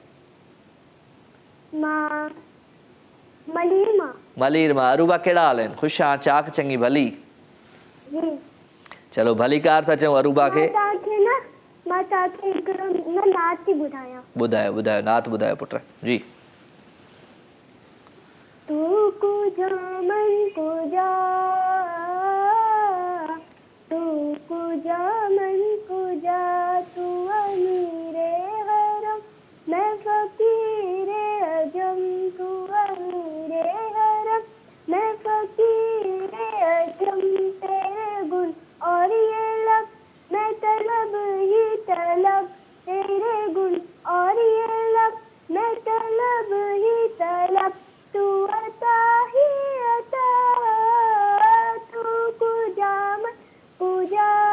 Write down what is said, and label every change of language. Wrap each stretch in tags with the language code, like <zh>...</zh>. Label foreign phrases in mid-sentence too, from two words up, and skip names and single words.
<sd>मां मलीर मां। मलीर मां। अरूबा कहिड़ा हाल आहिनि? ख़ुशि आहियां, चाक चङी भली? जी। चलो भली कार था चऊं अरूबा खे। मां तव्हांखे हिकिड़ो नात थी ॿुधायां। ॿुधायो ॿुधायो नात ॿुधायो पुट जी।</sd> <fa>تو کجا من کجا، تو کجا من کجا، تو امیر حرم</fa> <ur>میں فقیرِ عجم، تو امیرِ حرم میں فقیرِ عجم، تیرے گن اور یہ لب میں طلب ہی طلب، تیرے گن اور یہ لب میں طلب ہی طلب، تو عطا ہی عطا,</ur> <fa>تو کجا من کجا,</fa>